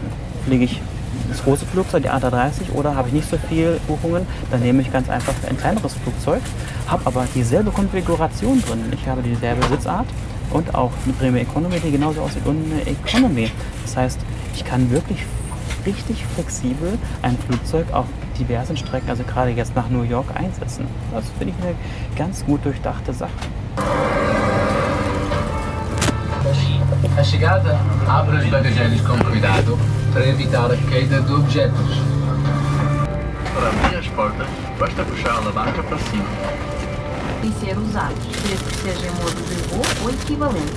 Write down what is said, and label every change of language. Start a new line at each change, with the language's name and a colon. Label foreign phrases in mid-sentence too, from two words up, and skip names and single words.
German: Fliege ich das große Flugzeug, die A330, oder habe ich nicht so viele Buchungen, dann nehme ich ganz einfach ein kleineres Flugzeug, habe aber dieselbe Konfiguration drin. Ich habe dieselbe Sitzart und auch eine Premium Economy, die genauso aussieht und eine Economy. Das heißt, ich kann wirklich richtig flexibel ein Flugzeug auf diversen Strecken, also gerade jetzt nach New York, einsetzen. Das finde ich eine ganz gut durchdachte Sache.
Portuguese: A chegada, abra os bagagelhos com cuidado para evitar a queda de objetos. Para abrir as portas, basta puxar a alavanca para cima. E ser usados, desde que seja em modo de voo ou equivalente.